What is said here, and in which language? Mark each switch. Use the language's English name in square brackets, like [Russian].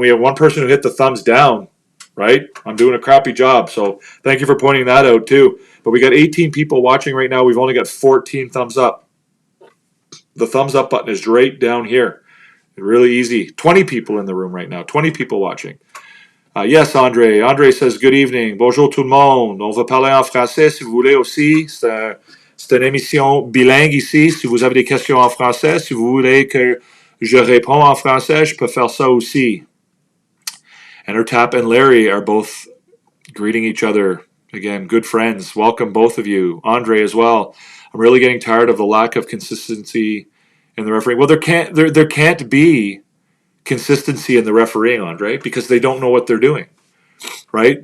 [English] We have one person who hit the thumbs down, right? I'm doing a crappy job, so thank you for pointing that out, too. But we got 18 people watching right now. We've only got 14 thumbs up. The thumbs up button is right down here. Really easy. 20 people in the room right now. 20 people watching. Yes, André. André says, good evening. [French] Bonjour tout le monde. On va parler en français si vous voulez aussi. C'est une émission bilingue ici. Si vous avez des questions en français, si vous voulez que je réponds en français, je peux faire ça aussi. [English] Entertap and Larry are both greeting each other. Again, good friends. Welcome, both of you. Andre as well. I'm really getting tired of the lack of consistency in the refereeing. Well, there can't be consistency in the refereeing, Andre, because they don't know what they're doing, right?